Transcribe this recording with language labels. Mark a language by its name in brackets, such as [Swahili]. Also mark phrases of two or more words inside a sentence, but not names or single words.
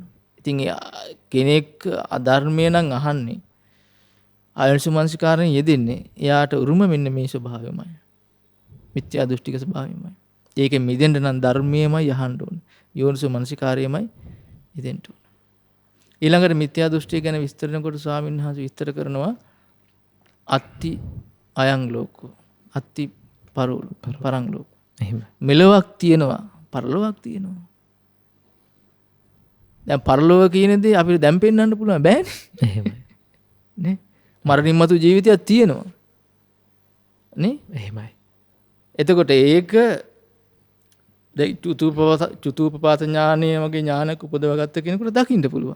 [Sinhala] ඉතින් කෙනෙක් අධර්මය නම් අහන්නේ ආයෝනිසමනසිකාරයෙන් යෙදෙන්නේ එයාට උරුම මෙන්න මේ ස්වභාවයමයි. මිත්‍යා දෘෂ්ටික ස්වභාවයමයි. ඒකෙන් මිදෙන්න නම් ධර්මයමයි අහන්න ඕන. යෝනිසමනසිකාරයමයි යෙදෙන්න ඕන. ඊළඟට මිත්‍යා දෘෂ්ටිය ගැන විස්තර කරනකොට ස්වාමීන් වහන්සේ විස්තර කරනවා [Pali] අත්ති අයං ලෝකෝ අත්ති පරං ලෝකෝ. [Sinhala] එහෙම. මෙලොවක් තියෙනවා පරලොවක් තියෙනවා. දැන් පරලොව කියන දේ අපිට දැන් පෙන්වන්න පුළුවන් බෑනේ. එහෙමයි. නේ? මරණින් මතු ජීවිතයක් තියෙනවා. නේ? එහෙමයි. එතකොට ඒක චුතූපපාත ඥානය වගේ ඥානක උපදවගත්ත කෙනෙකුට දකින්න පුළුවන්.